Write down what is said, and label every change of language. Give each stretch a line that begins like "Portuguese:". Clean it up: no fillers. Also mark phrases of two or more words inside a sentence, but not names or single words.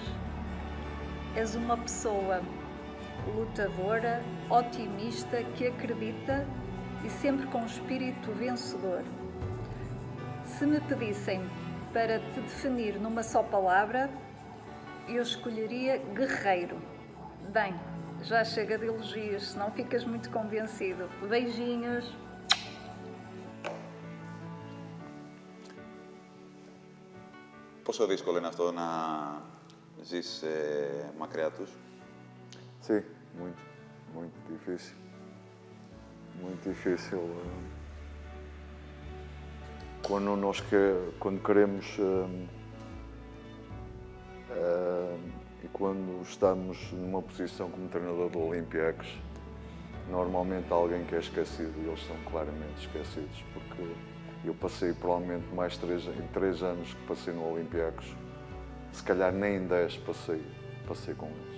Portuguese: És uma pessoa lutadora, otimista, que acredita e sempre com espírito vencedor. Se me pedissem para te definir numa só palavra, eu escolheria guerreiro. Bem, já chega de elogios, se não ficas muito convencido. Beijinhos.
Greek: Πόσο δύσκολο είναι αυτό να ζεις μακριά τους?
Portuguese: Sim, muito difícil. Muito difícil. Quando queremos e quando estamos numa posição como treinador do Olympiacos, normalmente há alguém que é esquecido e eles são claramente esquecidos, porque eu passei provavelmente mais em 3 anos que passei no Olympiacos, se calhar nem em 10 passei com eles.